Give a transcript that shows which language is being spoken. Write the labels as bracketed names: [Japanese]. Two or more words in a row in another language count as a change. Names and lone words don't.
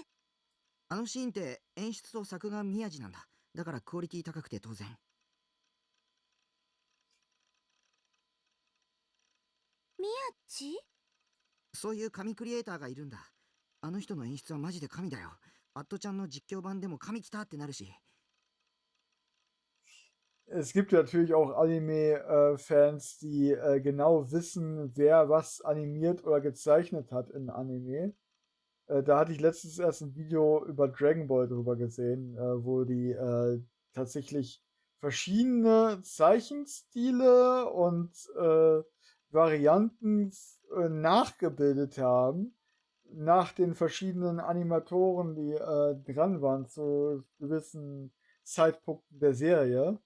[Japanese] あのシーンって演出と作画宮地なんだ。だからクオリティ高くて当然。宮地？そういう神クリエイターがいるんだ。あの人の演出はマジで神だよ。アットちゃんの実況版でも神来たってなるし。 [German] Es gibt natürlich auch Anime-Fans, die genau wissen, wer was animiert oder gezeichnet hat in Anime. Da hatte ich letztens erst ein Video über Dragon Ball drüber gesehen, wo die tatsächlich verschiedene Zeichenstile und Varianten nachgebildet haben, nach den verschiedenen Animatoren, die dran waren zu gewissen Zeitpunkten der Serie.